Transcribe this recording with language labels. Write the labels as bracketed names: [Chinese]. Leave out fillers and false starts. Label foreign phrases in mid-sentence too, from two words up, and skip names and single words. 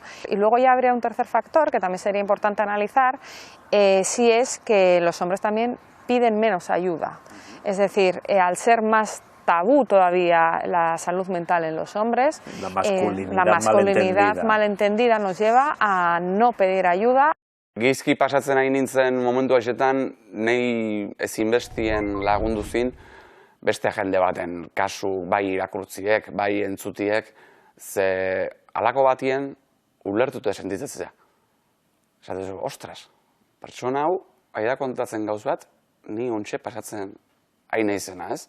[Spanish] Y luego ya habría un tercer factor que también sería importante analizar, si es que los hombres también piden menos ayuda. Es decir, al ser más tabú todavía la salud mental en los hombres, la masculinidad malentendida nos lleva a no pedir ayuda. [Basque] Gizki pasatzen ari nintzen momentu haixetan, nahi ezinbestien lagundu zin, beste jende baten kasu, bai irakurtziek, bai entzutiek, ze halako batien ulertuta sentitzea. Esatezu, ostras, pertsona hau, aida kontatzen gauz bat, ni ontxe pasatzen ari naizena, ez?